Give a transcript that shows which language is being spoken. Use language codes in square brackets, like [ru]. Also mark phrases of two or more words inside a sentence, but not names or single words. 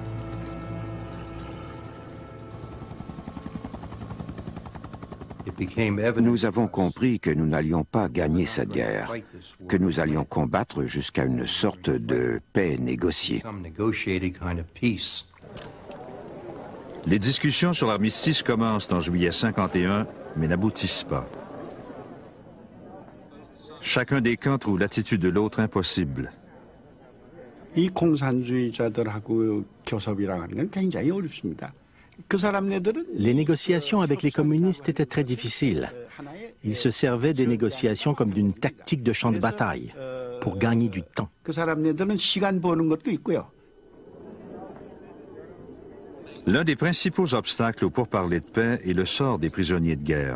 [fr] Nous avons compris que nous n'allions pas gagner cette guerre, que nous allions combattre jusqu'à une sorte de paix négociée. Les discussions sur l'armistice commencent en juillet 51, mais n'aboutissent pas. Chacun des camps trouve l'attitude de l'autre impossible. [ko] 이 공산주의자들하고 교섭이라는 건 굉장히 어렵습니다. [fr] Les négociations avec les communistes étaient très difficiles. Ils se servaient des négociations comme d'une tactique de champ de bataille, pour gagner du temps. L'un des principaux obstacles aux pourparlers de paix est le sort des prisonniers de guerre.